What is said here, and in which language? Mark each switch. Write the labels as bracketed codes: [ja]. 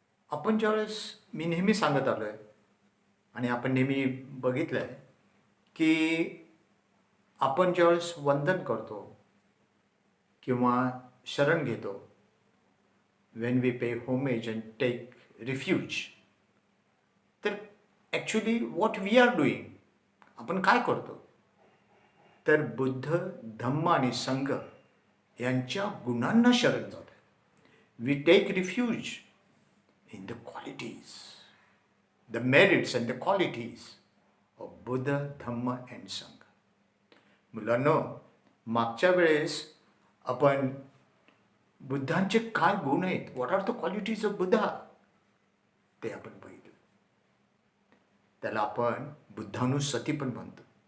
[mr] आपण ज्यावेळेस मी नेहमी सांगत आलो आहे आणि आपण नेहमी बघितलं आहे की आपण ज्यावेळेस वंदन करतो किंवा शरण घेतो, [en] when we pay homage and take refuge, [mr] तर actually [en] what we are doing, [mr] आपण काय करतो तर बुद्ध, धम्म आणि संघ यांच्या गुणांना शरण जातो. [en] We take refuge in the qualities, the merits and the qualities of Buddha, Dhamma and Sangha. [mr] मुलांनो, मागच्या वेळेस आपण बुद्धांचे काय गुण आहेत, [en] what are the qualities of Buddha, [mr] ते आपण बघितलं. त्याला आपण बुद्धानुसती पण म्हणतो.